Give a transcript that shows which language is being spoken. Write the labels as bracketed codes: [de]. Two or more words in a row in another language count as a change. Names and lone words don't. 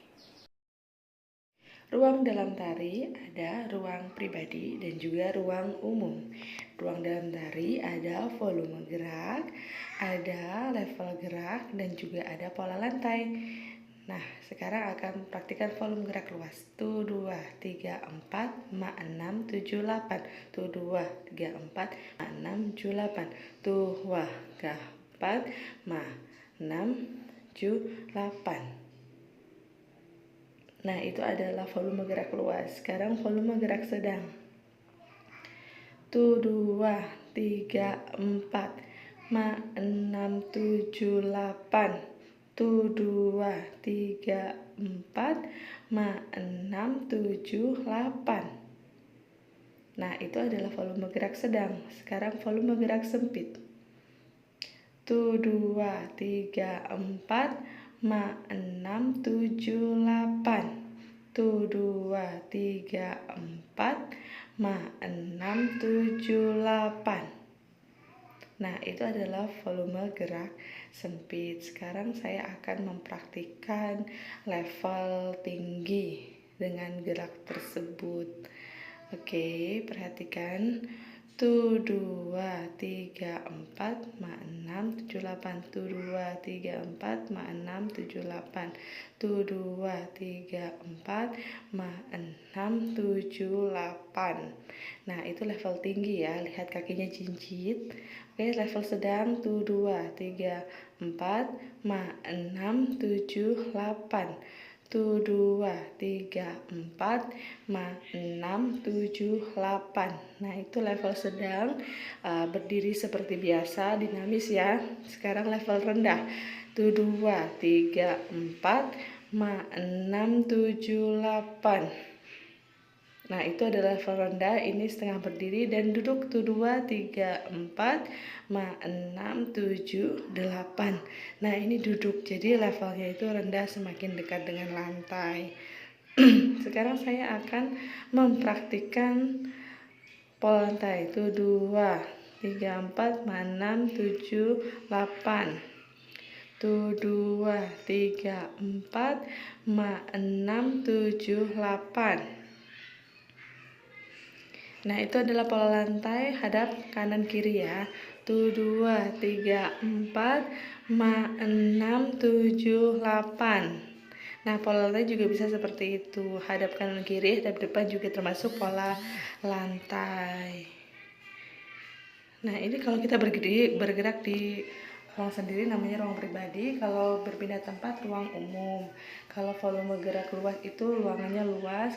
[id] Ruang dalam tari ada ruang pribadi dan juga ruang umum. Ruang dalam tari ada volume gerak, ada level gerak, dan juga ada pola lantai. Nah, sekarang akan praktikan volume gerak luas. Tu 2, 3, 4, ma 6, 7, 8. Tu 2, 3, 4, ma 6, 7, 8. Tu 2, 3, 4, ma 6, 7, 8. Nah, itu adalah volume gerak luas. Sekarang volume gerak sedang. Tu 2, 3, 4, ma 6, 7, 8. Tu 2, 3, 4, ma 6, 7, 8. Nah, itu adalah volume gerak sedang. Sekarang volume gerak sempit. Tu 2, 3, 4, ma 6, 7, 8. Tu 2, 3, 4, ma 6, 7, 8. Nah, itu adalah volume gerak sempit. Sekarang saya akan mempraktikkan level tinggi dengan gerak tersebut. Oke, perhatikan. Tu 2, 3, 4, ma 6, 7, 8. Tu 2, 3, 4, ma 6, 7, 8. Tu 2, 3, 4, ma 6, 7, 8. Nah, itu level tinggi ya. Lihat kakinya cincit. Oke, level sedang. Tu 2, 3, 4, ma 6, 7, 8. Tu 2, 3, 4, ma 6, 7, 8. Nah, itu level sedang, berdiri seperti biasa, dinamis ya. Sekarang level rendah. Tu 2, 3, 4, ma 6, 7, 8. Nah, itu adalah level rendah, ini setengah berdiri dan duduk. Tu 2, 3, 4, ma 6, 7, 8. Nah, ini duduk, jadi levelnya itu rendah semakin dekat dengan lantai. Sekarang saya akan mempraktikkan pola lantai. Tu 2, 3, 4, ma 6, 7, 8. Tu 2, 3, 4, ma 6, 7, 8. Nah, itu adalah pola lantai hadap kanan kiri ya. Tu 2, 3, 4, ma 6, 7, 8. Nah, pola lantai juga bisa seperti itu. Hadap kanan kiri, hadap depan juga termasuk pola lantai. Nah, ini kalau kita bergerak di ruang sendiri namanya ruang pribadi. Kalau berpindah tempat ruang umum. Kalau volume gerak luas itu ruangannya luas.